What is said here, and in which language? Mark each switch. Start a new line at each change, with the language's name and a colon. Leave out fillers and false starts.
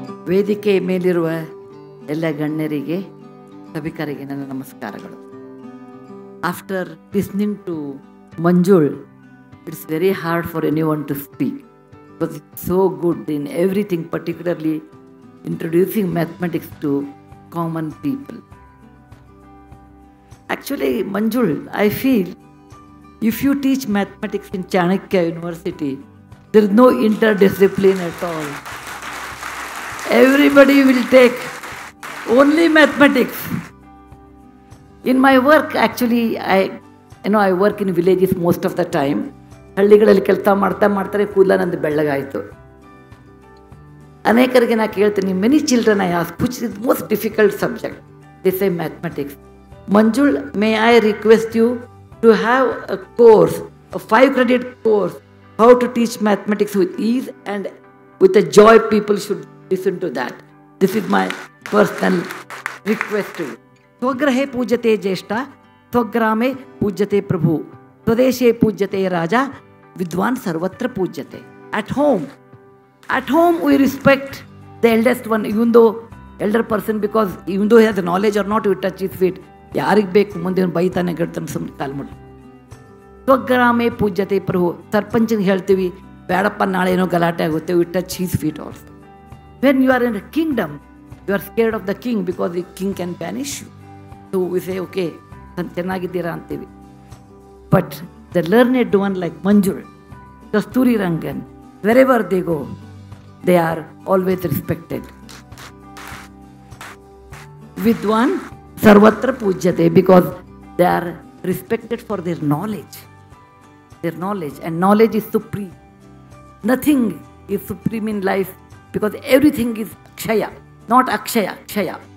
Kannada: ವೇದಿಕೆ ಮೇಲಿರುವ ಎಲ್ಲ ಗಣ್ಯರಿಗೆ ಸಭಿಕರಿಗೆ ನನ್ನ ನಮಸ್ಕಾರಗಳು.
English: After listening to Manjul, it's very hard for anyone to speak because it's so good in everything, particularly introducing mathematics to common people. Actually, Manjul, I feel if you teach mathematics in Chanakya University, there is no interdiscipline at all. Everybody will take only mathematics. In my work, actually, I work in villages most of the time.
Kannada: ಹಳ್ಳಿಗಳಲ್ಲಿ ಕೆಲಸ ಮಾಡ್ತಾರೆ ಕೂದಲ ನಂದು ಬೆಳ್ಳಗಾಯಿತು. ಅನೇಕರಿಗೆ ನಾನು ಕೇಳ್ತೀನಿ,
English: Many children I ask which is most difficult subject. They say mathematics. Manjul, may I request you to have a course, a 5-credit course, how to teach mathematics with ease and with a joy. People should listen to that. This is my personal request to you.
Sanskrit: Swagrahe pujate jeshta, swagrame pujate prabhu, swadeshe pujate raja, vidwan sarvatra pujate.
English: At home we respect the eldest one, even though elder person, because even though he has the knowledge or not, we touch his feet.
Kannada: ಯಾರಿಗೆ ಬೇಕು ಮುಂದೆ ಬೈತಾನೆ ಗಡ್ತಾನೆ ಸುಮ್ಮನೆ ಕಾಲ್ಮುಟ್ಟು.
Sanskrit: ಸ್ವಗ್ರಾಮೇ ಪೂಜ್ಯತೆ ಪ್ರಭು.
Kannada: ಸರ್ಪಂಚಿಗೆ ಹೇಳ್ತೀವಿ, ಬೇಡಪ್ಪ ನಾಳೆ ಏನೋ ಗಲಾಟೆ ಆಗುತ್ತೆ,
English: We touch his feet also. When you are in a kingdom, you are scared of the king because the king can banish you. So we say okay,
Kannada: ಚೆನ್ನಾಗಿದ್ದೀರಾ ಅಂತೀವಿ.
English: But the learned one like Manjul, Kasturi Rangan, wherever they go, they are always respected.
Sanskrit: ವಿದ್ವಾನ್ Sarvatra pujyate,
English: because they are respected for their knowledge. And knowledge is supreme. Nothing is supreme in life because everything is kshaya, not akshaya, kshaya.